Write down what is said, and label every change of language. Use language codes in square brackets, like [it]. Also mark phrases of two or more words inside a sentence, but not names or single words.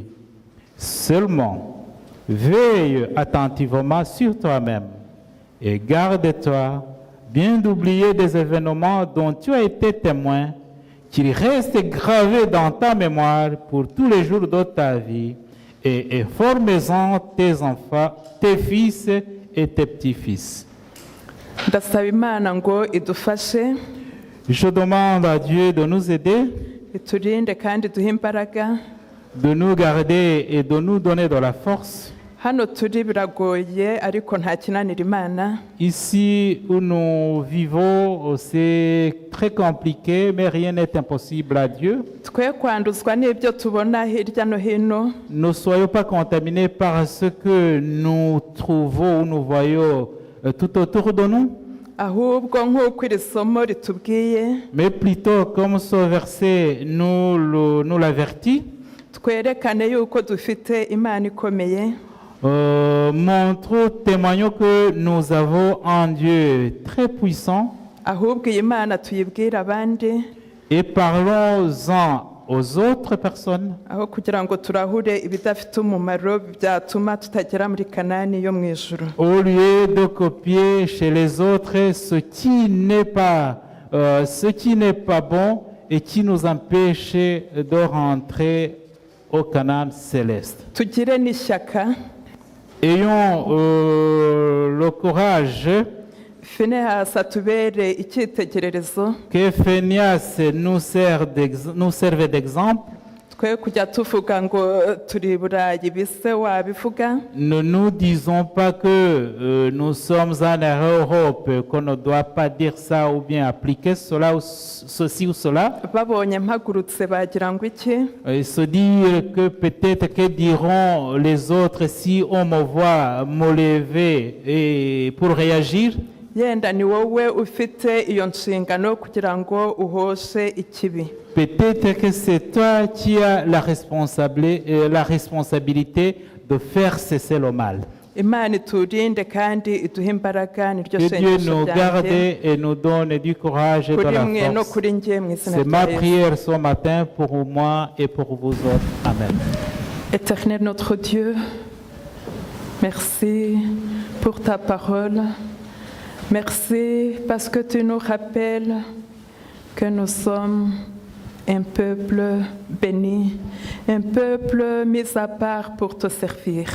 [fr] Seulement, veille attentivement sur toi-même et garde-toi bien d'oublier des événements dont tu as été témoin, qu'ils restent gravés dans ta mémoire pour tous les jours de ta vie, et forme-en tes enfants, tes fils et tes petits-fils. [rw] Ndasaba Imana ngo idufashe. [fr] Je demande à Dieu de nous aider, [rw] iturinde kandi duhe imbaraga. [fr] de nous garder et de nous donner de la force. [rw] Hano turi biragoye ariko nta kinanira Imana. [fr] Ici où nous vivons, c'est très compliqué, mais rien n'est impossible à Dieu. [rw] Twe kwanduzwa n'ibyo tubona hirya no hino. [fr] Ne soyons pas contaminés par ce que nous trouvons ou nous voyons tout autour de nous, [rw] Ahubwo nk'uko iri somo ritubwiye, [fr] mais plutôt comme ce verset nous l'avertit, [rw] twerekane yuko dufite Imana ikomeye. [fr] montrons, témoignons que nous avons un Dieu très puissant [rw] Ahubwo iyi Mana tuyibwira abandi, [fr] et parlons-en aux autres personnes [rw] aho kugira ngo turahure ibidafite umumaro byatuma tutagera muri Kanani yo mu ijuru. [fr] au lieu de copier chez les autres ce qui n'est pas bon et qui nous empêche de rentrer au Canaan céleste. [rw] Tugire n'ishyaka. [fr] Ayons le courage [rw] Finehasi atubere icyitegererezo, [fr] que Phineas nous serve d'exemple. [rw] twe kujya tuvuga ngo turi i Burayi bise wabivuga. [fr] Ne nous disons pas que nous sommes en Europe, qu'on ne doit pas dire ça ou bien appliquer cela ou ceci ou cela. [rw] Babonye mpagurutse bagira ngo iki? [fr] Et se dire que peut-être que diront les autres si on me voit me lever et pour réagir. [rw] Yenda ni wowe ufite iyo nshingano kugira ngo uhoshe ikibi. [fr] Peut-être que c'est toi qui as la responsabilité de faire cesser le mal. [rw] Imana iturinde kandi iduhe imbaraga niryo [fr] Que Dieu [rw] sengesho [fr] nous garde [rw] ryanjye [fr] et nous donne du courage et de [rw] kuri [fr] la [rw] mwe no [fr] force. [rw] kuri njye mu izina [fr] C'est ma [rw] rya Yesu. [fr] prière ce matin pour moi et pour vous autres. Amen. Éternel notre Dieu, merci pour pour ta parole. Merci parce que tu nous rappelles que nous sommes un peuple béni, un peuple mis à part pour te servir.